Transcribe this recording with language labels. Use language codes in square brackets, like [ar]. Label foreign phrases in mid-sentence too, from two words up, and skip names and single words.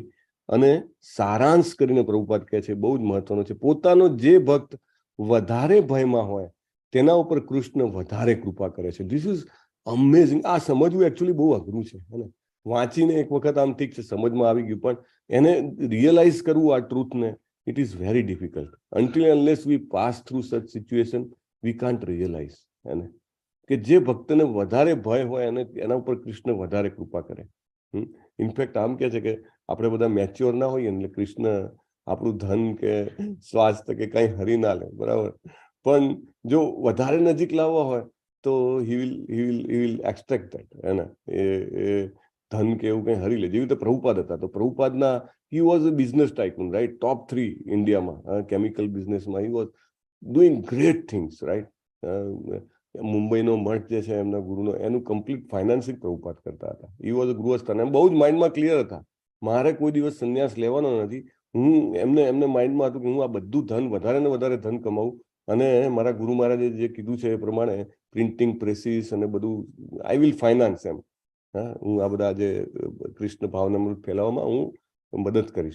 [gu] અને સારાંશ કરીને પ્રભુપાદ કહે છે, બહુ જ મહત્વનો છે, પોતાનો જે ભક્ત વધારે ભયમાં હોય તેના ઉપર કૃષ્ણ વધારે કૃપા કરે છે. [en] This is amazing. [gu] આ સમજવું એકચ્યુઅલી બહુ અઘરું છે, વાંચીને એક વખત આમ ઠીક છે સમજમાં આવી ગયું, પણ એને રિયલાઇઝ કરવું આ ટ્રુથને, [en] it is very difficult. Until unless we pass through such situation, we can't realize. [gu] કે જે ભક્તને વધારે ભય હોય અને એના ઉપર કૃષ્ણ વધારે કૃપા કરે. ઇનફેક્ટ આમ કે છે કે આપણે બધા મેચ્યોર ના હોઈએ એટલે કૃષ્ણ આપણું ધન કે સ્વાસ્થ્ય કે કંઈ હરી ના લે, બરાબર? પણ જો વધારે નજીક લાવવા હોય તો [en] he will extract that, [gu] એ ધન કે એવું કંઈ હરી લે. જેવી રીતે પ્રભુપાદ હતા, તો પ્રભુપાદના [en] he was a business tycoon, right? top 3 [gu] ઇન્ડિયામાં, કેમિકલ બિઝનેસમાં [en] he was doing great things, right? [gu] મુંબઈનો મઠ જે છે એમના ગુરુનો, એનું કમ્પ્લીટ ફાઇનાન્સિંગ પ્રભુપાદ કરતા હતા. [en] he was a [gu] ગૃહસ્થ, અને બહુ જ માઇન્ડમાં ક્લિયર હતા, મારે કોઈ દિવસ સંન્યાસ લેવાનો નથી. હું એમને માઇન્ડમાં હતું કે હું આ બધું ધન, વધારે ને વધારે ધન કમાવું, અને મારા ગુરુ મહારાજે જે કીધું છે એ પ્રમાણે પ્રિન્ટિંગ પ્રેસીસ અને બધું [en] I will finance [gu] એમ. હું આ બધા જે કૃષ્ણ ભાવનામૃત ફેલાવવામાં હું મદદ કરીશ.